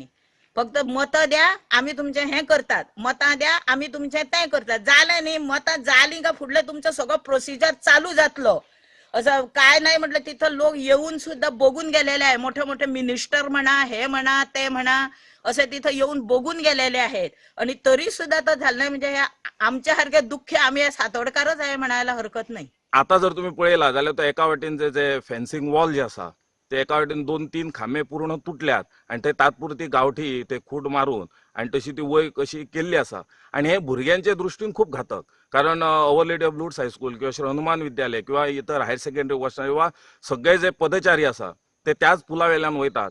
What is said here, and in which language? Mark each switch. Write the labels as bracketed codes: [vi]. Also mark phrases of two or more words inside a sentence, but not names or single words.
[mr] फक्त मत द्या आम्ही तुमचे हे करतात, मता द्या आम्ही तुमचे ते करतात, झालं नाही मत झाली का पुढलं तुमचं सगळं प्रोसिजर चालू जातलं। असं काय नाही म्हटलं, तिथं लोक येऊन सुद्धा बघून गेलेले आहे, मोठे मोठे मिनिस्टर म्हणा, हे म्हणा ते म्हणा, असे तिथं येऊन बघून गेलेले आहेत। आणि तरी सुद्धा तर झालं नाही, म्हणजे आमच्यासारखे दुःखी आम्ही सातोडकारच आहे म्हणायला हरकत नाही। [kok] आता जर तुम्ही पळयला जाल्यार तो एका वाटेनचे जे [en] fencing wall [kok] जे आसा ते एका वाटेन 2-3 खांबे पूर्ण तुटल्यात आणि ते तात्पुरती गावठी ते खूट मारून आणि तशी ती वय कशी केल्ली आसा। आणि हे भुरग्यांच्या दृष्टीन खूप घातक, कारण अवर लेडी ऑफ लुड्स हायस्कूल किंवा श्री हनुमान विद्यालय किंवा इतर [en] higher secondary [kok] वचना वा सगळे जे पदचारी आसा ते त्याच पुलावेल्यान वयतात।